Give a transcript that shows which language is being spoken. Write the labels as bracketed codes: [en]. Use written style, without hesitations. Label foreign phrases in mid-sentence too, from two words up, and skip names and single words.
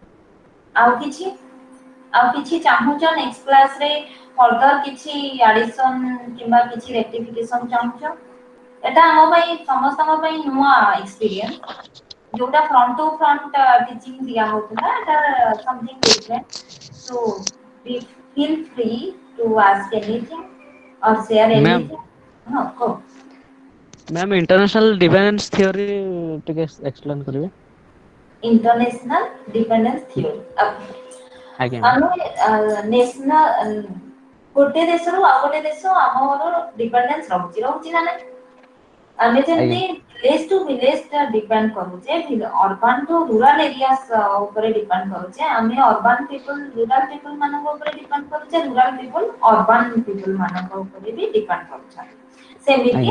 [or] ଆଉ କିଛି ଚାହୁଁଛ [en] next classରେ [or] ଫର୍ଦର କିଛି ଆଡିସନ କିମ୍ବା କିଛି ରେକ୍ଟିଫିକେସନ ଚାହୁଁଛ ଏଟା ଆମ ପାଇଁ ସମସ୍ତଙ୍କ ପାଇଁ ନୂଆ ଏକ୍ସପିରିଏନ୍ସ ଯୋଉଟା [en] front to front teaching [or] ଦିଆ ହଉଥିଲା ଏଟା [en] something different so feel free to ask anything or share [or] ମ୍ୟାମ୍ anything ହଁ କହ ମ୍ୟାମ୍ [en] international defence theory [or] ଟିକେ ଏକ୍ସପ୍ଲେନ କରିବେ [en] international dependence theory [or] ଆଜ୍ଞା ମ୍ୟାମ୍ ଆମେ ନ୍ୟାସନାଲ ଗୋଟେ ଦେଶରୁ ଆଉ ଗୋଟେ ଦେଶ ଆମର ଡିପେଣ୍ଡେନ୍ସ ରହୁଛି ନା ନାଇଁ ଆମେ ଆଜ୍ଞା ଯେମିତି [en] village to village [or] ଡିପେଣ୍ଡ କରୁଛେ [en] urban to rural areas [or] ଉପରେ ଡିପେଣ୍ଡ କରୁଛେ ଆମେ [en] urban people rural people [or] ମାନଙ୍କ ଉପରେ ଡିପେଣ୍ଡ କରୁଛେ [en] rural people urban people [or] ମାନଙ୍କ ଉପରେ ବି ଡିପେଣ୍ଡ କରୁଛନ୍ତି ସେମିତି